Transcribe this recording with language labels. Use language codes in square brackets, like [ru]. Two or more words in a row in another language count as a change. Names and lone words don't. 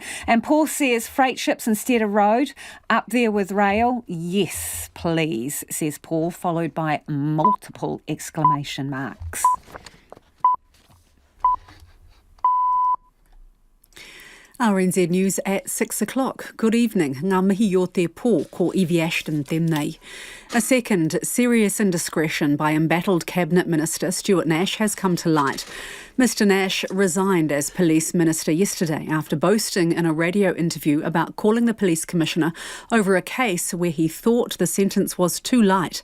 [en] And Paul says freight ships instead of road, up there with rail? Yes, please, says Paul, followed by multiple exclamation marks. RNZ News at 6 o'clock. Good evening. [mi] Ngā mihi o te pō ko Evie Ashton tēnei. [en] A second serious indiscretion by embattled Cabinet Minister Stuart Nash has come to light. Mr Nash resigned as Police Minister yesterday after boasting in a radio interview about calling the Police Commissioner over a case where he thought the sentence was too light.